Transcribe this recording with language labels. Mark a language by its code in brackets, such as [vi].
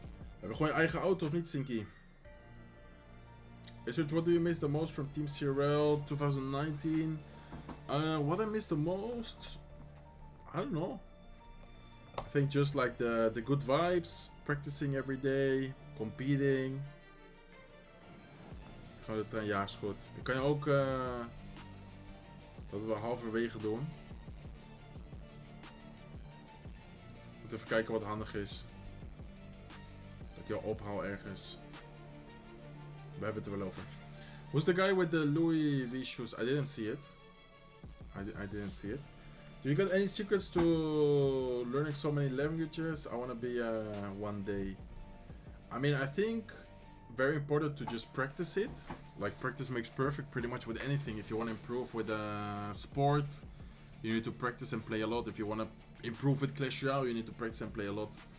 [nl] Hebben we gewoon je eigen auto of niet, Sinky? [en] Research, what do you miss the most from Team CRL 2019? What I miss the most? I don't know. I think just like the good vibes, practicing every day, competing. [nl] Gewoon de trein, ja, is goed. Dan kan je ook dat we halverwege doen. Moet even kijken wat handig is. Dat ik jou ophaal ergens. We hebben het er wel over. [en] Who's the guy with the Louis V shoes? I didn't see it. I didn't see it. Do you got any secrets to learning so many languages? I want to be one day. I mean, I think very important to just practice it. Like, practice makes perfect pretty much with anything. If you want to improve with a sport, you need to practice and play a lot. If you want to improve with Clash Royale, you need to practice and play a lot.